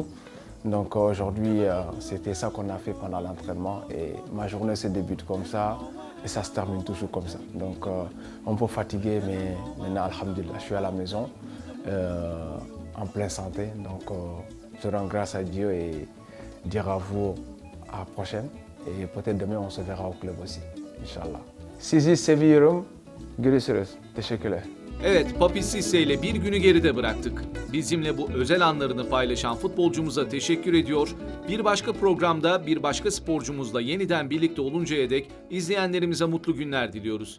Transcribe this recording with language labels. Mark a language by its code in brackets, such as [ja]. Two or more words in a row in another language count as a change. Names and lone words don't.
[fr] Donc aujourd'hui, c'était ça qu'on a fait pendant l'entraînement et ma journée se débute comme ça et ça se termine toujours comme ça. Donc un peu fatigué, mais maintenant, alhamdulillah, je suis à la maison en pleine santé. Donc je rends grâce à Dieu et dire à vous à la prochaine. Et peut-être demain, on se verra au club aussi, [ar] إن شاء الله. [tr] Sizi seviyorum. Görüşürüz. Teşekkürler. Evet, Papis Cisse ile bir günü geride bıraktık. Bizimle bu özel anlarını paylaşan futbolcumuza teşekkür ediyor. Bir başka programda bir başka sporcumuzla yeniden birlikte oluncaya dek izleyenlerimize mutlu günler diliyoruz.